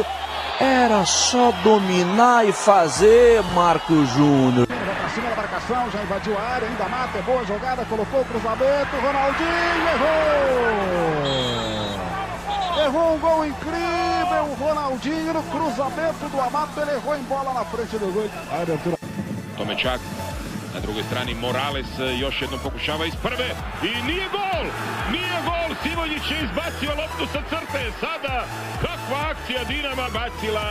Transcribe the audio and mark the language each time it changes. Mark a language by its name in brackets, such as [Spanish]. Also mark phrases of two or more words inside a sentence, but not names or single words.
[Portuguese] Era só dominar e fazer, Marco Júnior. Vai pra cima da marcação, já invadiu a área, ainda mata, é boa jogada, colocou o cruzamento, Ronaldinho errou! Errou um gol incrível, o Ronaldinho no cruzamento do Amato, ele errou em bola na frente do gol. A abertura. [Croatian] Tomečak, na drugoj strani Morales još jednom pokušava iz prve i nije gol! Sivonjić je izbacio loptu sa crte, sada kakva akcija Dinama bacila.